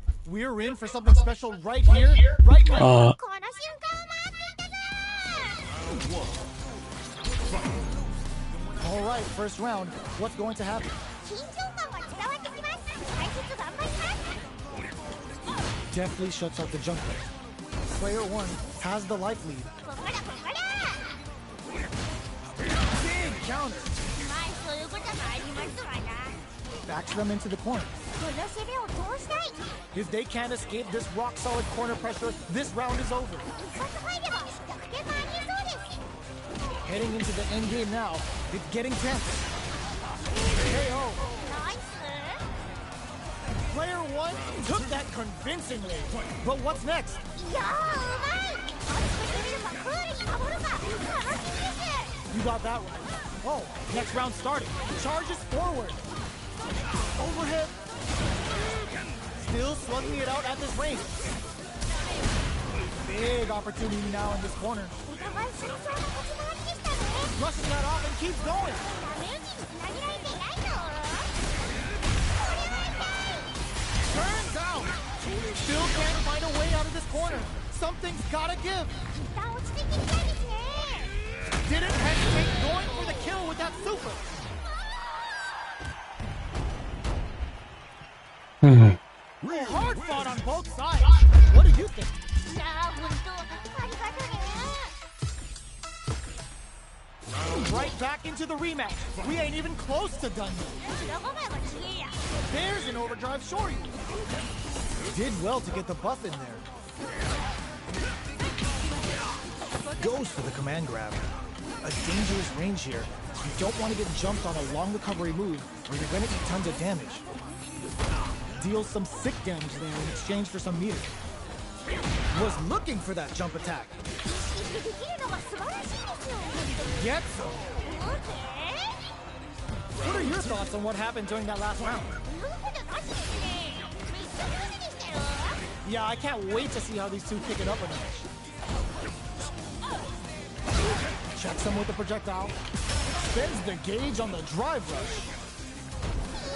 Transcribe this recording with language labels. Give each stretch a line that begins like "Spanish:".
English: We're in for something special right here, right now.
Japanese: あ、この瞬間を待っていたぞ
English: All right, first round. What's going to happen?
Japanese: 緊張感が伝わってきます解説頑張ります
English: Deftly shuts out the jumper. Player 1 has the life lead.
Japanese: ここだここだ
English: Big counter.
Japanese: まあそういうこともありますわな
English: Backs them into the corner.
Japanese: この攻めを通したい
English: If they can't escape this rock-solid corner pressure, this round is over.
Japanese: 一発入れば逆転もありえそうです
English: Heading into the end game now, it's getting tense. KO.
Japanese: ナイス
English: Player 1 took that convincingly. But what's next?
Japanese: いやーうまい熱く攻めるかクールに守るか楽しみです
English: You got that right. Oh, next round started. Charges forward. Overhead. Still slugging it out at this range. Big opportunity now in this corner.
Japanese: お互い慎重な立ち回りでしたね
English: Rushes that off and keeps going.
Japanese: ダメージにつなげられていないぞ
English: Turns out. Still can't find a way out of this corner. Something's gotta give.
Japanese: 一旦落ち着いていきたいですね
English: Didn't hesitate going for the kill with that super.
Japanese: うん。
English: Hard fought on both sides. What do you think?
Japanese: いやーほんとありがとね
English: Right back into the rematch. We ain't even close to done yet.
Japanese: 裏ごまがちげえや
English: There's an overdrive shorty. Did well to get the buff in there. Goes for the command grab. A dangerous range here. You don't want to get jumped on a long recovery move or you're going to eat tons of damage. Deals some sick damage there in exchange for some meter. Was looking for that jump attack.
Japanese: 意識してできるのが素晴らしいですよ
English: Gets some.
Japanese: オーケ
English: What are your thoughts on what happened during that last round?
Japanese: ー言うことなしですねめっちゃ上手でしたよ
English: Yeah, I can't wait to see how these two pick it up a notch. Checks him with the projectile. Spends the gauge on the drive rush.